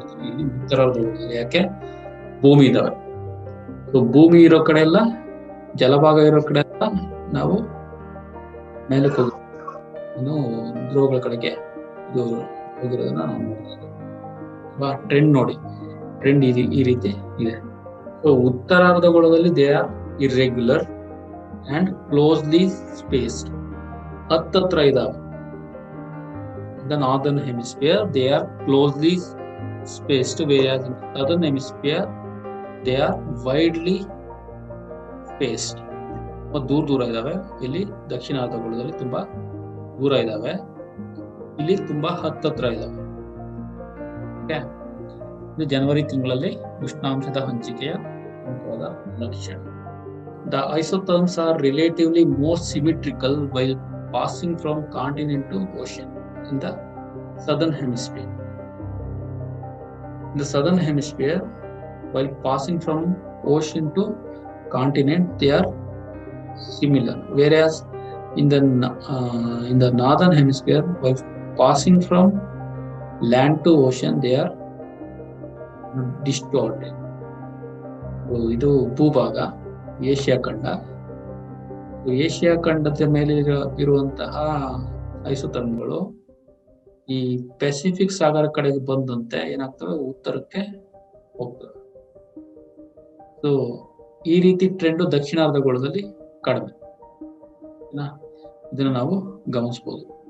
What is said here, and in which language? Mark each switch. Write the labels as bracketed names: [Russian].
[Kannada] ಇಲ್ಲಿ ಉತ್ತರಾರ್ಧಗೋಳದಲ್ಲಿ ಯಾಕೆ ಭೂಮಿ ಇದಾವೆ. ಸೊ ಭೂಮಿ ಇರೋ ಕಡೆ ಎಲ್ಲ, ಜಲಭಾಗ ಇರೋ ಕಡೆ ಎಲ್ಲ ನಾವು ಮೇಲಕ್ಕೆ ಹೋಗಿ ಇನ್ನು ಧ್ರುವಗಳ ಕಡೆಗೆ ಇದು ಹೋಗಿರೋದನ್ನ ನಾವು ನೋಡ್ತೀವಿ. ಟ್ರೆಂಡ್ ನೋಡಿ, ಟ್ರೆಂಡ್ ಈ ರೀತಿ ಇದೆ. So ಉತ್ತರಾರ್ಧಗೋಳದಲ್ಲಿ [English] they are irregular and closely spaced, [Kannada] ಹತ್ತತ್ರ ಇದಾವೆ. [English] The northern hemisphere they are closely spaced, whereas in southern hemisphere they are widely spaced. [Kannada] ದೂರ ದೂರ ಇದಾವೆ. ಇಲ್ಲಿ ದಕ್ಷಿಣಾರ್ಧಗೋಳದಲ್ಲಿ ತುಂಬಾ ದೂರ ಇದಾವೆ, ಇಲ್ಲಿ ತುಂಬಾ ಹತ್ತತ್ರ ಇದಾವೆ. ಇದು ಜನವರಿ ತಿಂಗಳಲ್ಲಿ ಉಷ್ಣಾಂಶದ ಹಂಚಿಕೆಯ ಪ್ರಮುಖವಾದ ಲಕ್ಷಣ. [English] The isotherms are relatively more symmetrical while passing from continent to ocean in the southern hemisphere. In the southern hemisphere, while passing from ocean to continent, they are similar, whereas in the northern hemisphere, while passing from land to ocean, they are distorted. [Kannada] ಇದು ಭೂಭಾಗ Asia ಖಂಡ. Asia ಖಂಡದ ಮೇಲೆ ಇರುವಂತಹ ಐಸೋಥರ್ಮ್ಗಳು ಈ Pacific ಸಾಗರ ಕಡೆಗೆ ಬಂದಂತೆ ಏನಾಗ್ತವೆ, ಉತ್ತರಕ್ಕೆ ಹೋಗ್ತವೆ. ಸೊ ಈ ರೀತಿ ಟ್ರೆಂಡ್ ದಕ್ಷಿಣಾರ್ಧಗೋಳದಲ್ಲಿ ಕಡಿಮೆ, ಇದನ್ನ ನಾವು ಗಮನಿಸಬಹುದು.